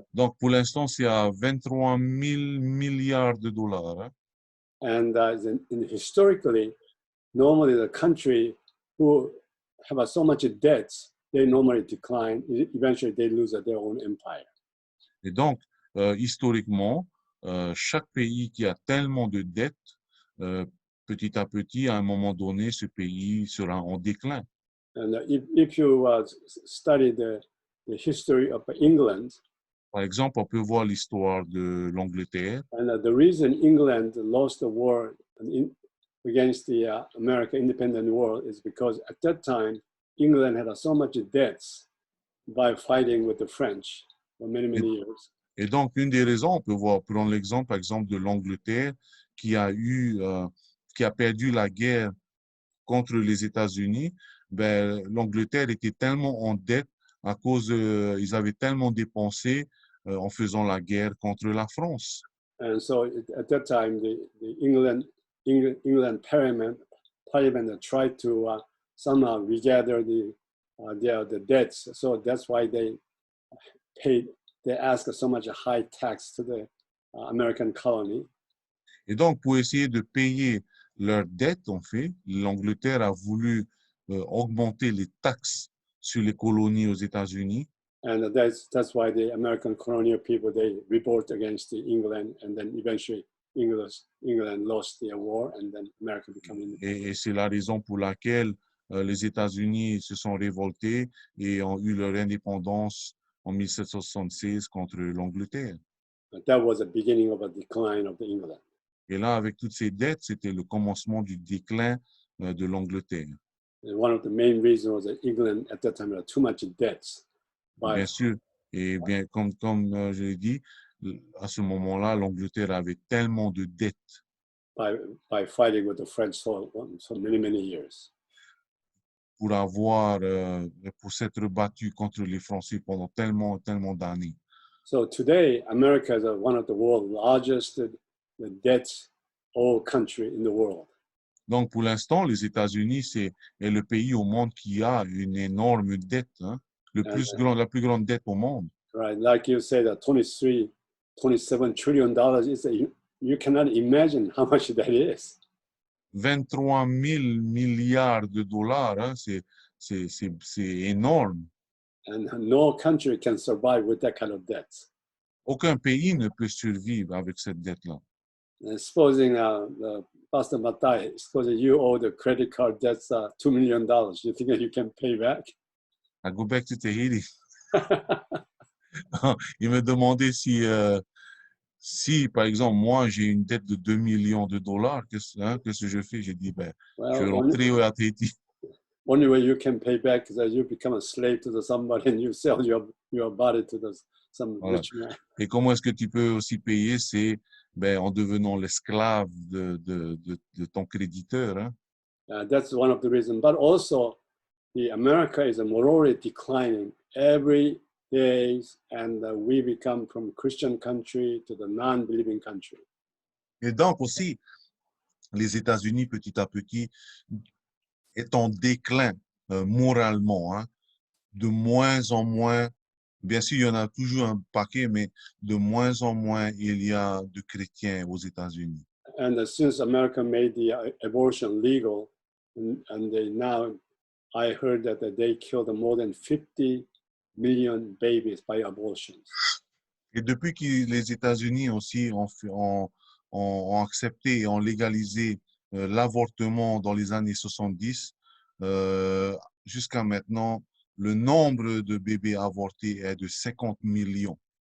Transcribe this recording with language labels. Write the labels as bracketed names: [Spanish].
[French] Donc, pour l'instant, c'est à 23 000 milliards de dollars. Hein. [English] And historically, normally the country who have so much debts, they normally decline. Eventually, they lose their own empire. [French] Et donc, historiquement, chaque pays qui a tellement de dettes, petit à petit, à un moment donné, ce pays sera en déclin. [English] And if you study the history of England, [French] Par exemple, on peut voir l'histoire de l'Angleterre. [English] and the reason England lost the war against the American independent war is because at that time, England had so much debts by fighting with the French for many, many years. [French] Et donc, une des raisons, on peut voir, prendre l'exemple, par exemple, de l'Angleterre qui qui a perdu la guerre contre les États-Unis. Ben, l'Angleterre était tellement en dette à cause, ils avaient tellement dépensé en faisant la guerre contre la France. [English] And so at that time, the England Parliament tried to somehow regather the debts. So that's why they asked so much high tax to the American colony. [French] Et donc, pour essayer de payer leurs dettes, en fait, l'Angleterre a voulu augmenter les taxes sur les colonies aux États-Unis. [English] And that's why the American colonial people, they revolt against England, and then eventually England lost their war, and then America became independent. [French] Et c'est la raison pour laquelle les États-Unis se sont révoltés et ont eu leur indépendance en 1776 contre l'Angleterre. [English] That was the beginning of a decline of England. [French] Et là, avec toutes ces dettes, c'était le commencement du déclin de l'Angleterre. [English] And one of the main reasons was that England at that time had too much debts. [French] Bien sûr, et bien comme je l'ai dit, à ce moment-là, l'Angleterre avait tellement de dettes [English] By fighting with the French for many, many years. [French] pour s'être battu contre les Français pendant tellement d'années. [English] So today, America is one of the world's largest debt country in the world. [French] Donc, pour l'instant, les États-Unis, est le pays au monde qui a une énorme dette, hein, la plus grande dette au monde. [English] Right, like you said, $27 trillion you cannot imagine how much that is. [French] 23 000 milliards de dollars, hein, c'est énorme. [English] And no country can survive with that kind of debt. [French] Aucun pays ne peut survivre avec cette dette-là. [English] And supposing Pastor Matai, supposing you owe the credit card debts $2 million, you think that you can pay back? I go back to Tahiti. [French] Il me demandait si, par exemple, moi, j'ai une dette de 2 millions de dollars, qu'est-ce que je fais? J'ai dit, ben, je vais rentrer à Tahiti. [English] Only way you can pay back is that you become a slave to somebody and you sell your body to some [French] Voilà. [English] rich man. [French] Et comment est-ce que tu peux aussi payer? C'est en devenant l'esclave de ton créditeur. Hein? [English] That's one of the reasons. But also, the America is morally declining every day, and we become from Christian country to the non-believing country. [French] Et donc aussi, les États-Unis, petit à petit, est en déclin moralement. Hein? De moins en moins, bien sûr, il y en a toujours un paquet, mais de moins en moins, il y a de chrétiens aux États-Unis. [English] and since America made the abortion legal, and they now, I heard that they killed more than 50 million babies by abortions. [French] Et depuis que les États-Unis aussi ont accepté et ont légalisé l'avortement dans les années 70, jusqu'à maintenant, le nombre de bébés avortés est de 50 millions.